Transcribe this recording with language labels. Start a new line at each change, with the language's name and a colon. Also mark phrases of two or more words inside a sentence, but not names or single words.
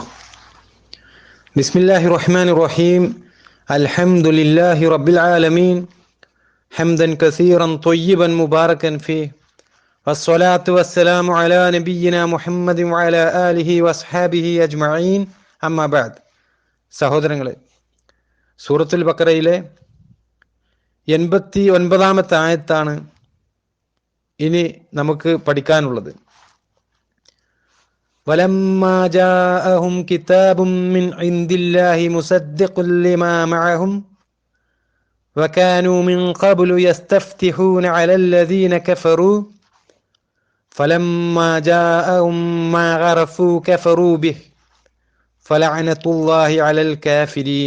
Arabic: بسم الله الرحمن الرحيم. الحمد لله رب العالمين حمدا كثيرا طيبا مباركا فيه والصلاة والسلام على نبينا محمد وعلى آله وأصحابه أجمعين أما بعد.
Malayalam: സഹോദരങ്ങളെ, സൂറത്തുൽ ബഖറയിലെ 89-ാമത്തെ ആയത്താണ് ഇനി നമുക്ക് പഠിക്കാനുള്ളത്.
Arabic: ولما جاءهم كتاب من عند الله مصدق لما معهم وكانوا من قبل يستفتحون على الذين كفروا فلما جاءهم ما عرفوا كفروا به فلعنة الله على الكافرين.